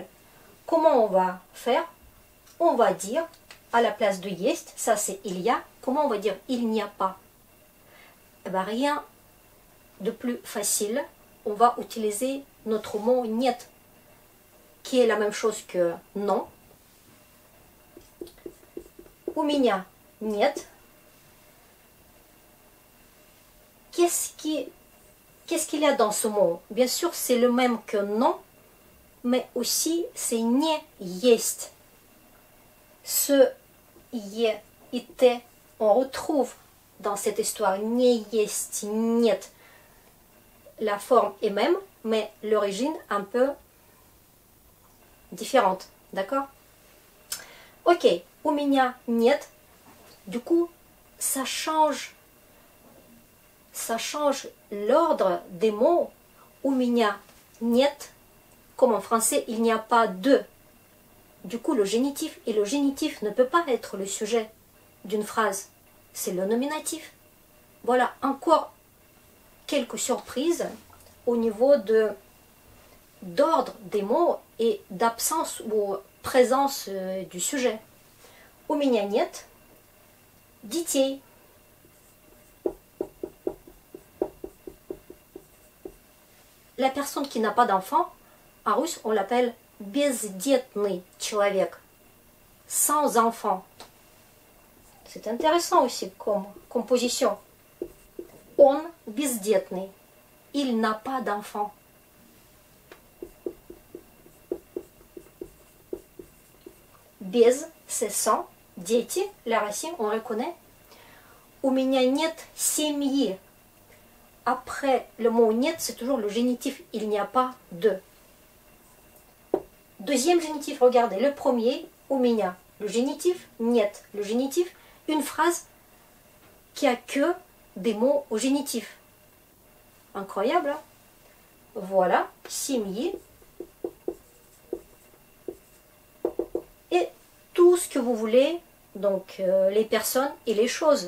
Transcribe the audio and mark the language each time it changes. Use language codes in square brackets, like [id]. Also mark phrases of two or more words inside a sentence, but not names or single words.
[fr] Comment on va faire? On va dire, à la place de есть, ça c'est il y a. Comment on va dire il n'y a pas? Eh ben, rien de plus facile. On va utiliser notre mot нет, qui est la même chose que non. [ru] У меня нет. [fr] Qu'est-ce qu'il y a dans ce mot? Bien sûr, c'est le même que non, mais aussi c'est [ru] не есть. [fr] Ce е et te, on retrouve dans cette histoire [ru] не есть, нет. [fr] La forme est même, mais l'origine un peu différente. D'accord? [ru] Ok, у меня нет. [fr] Du coup, ça change l'ordre des mots. [ru] У меня нет. [fr] Comme en français, il n'y a pas de. Du coup, le génitif, et le génitif ne peut pas être le sujet d'une phrase. C'est le nominatif. Voilà, encore quelques surprises au niveau d'ordre des mots et d'absence ou présence du sujet. [ru] У меня нет детей. [fr] La personne qui n'a pas d'enfant, en russe, on l'appelle [ru] бездетный человек, [fr] sans enfant. C'est intéressant aussi comme composition. [ru] Он бездетный. [fr] Il n'a pas d'enfant. Без, c'est sans. Дети, la racine, on reconnaît. [ru] У меня нет семьи. [fr] Après le mot нет, c'est toujours le génitif. Il n'y a pas de. Deuxième génitif, regardez. Le premier, [ru] у меня. [fr] Le génitif, нет. Le génitif, une phrase qui a que des mots au génitif. Incroyable, hein? Voilà, семьи. Et tout ce que vous voulez, donc les personnes et les choses.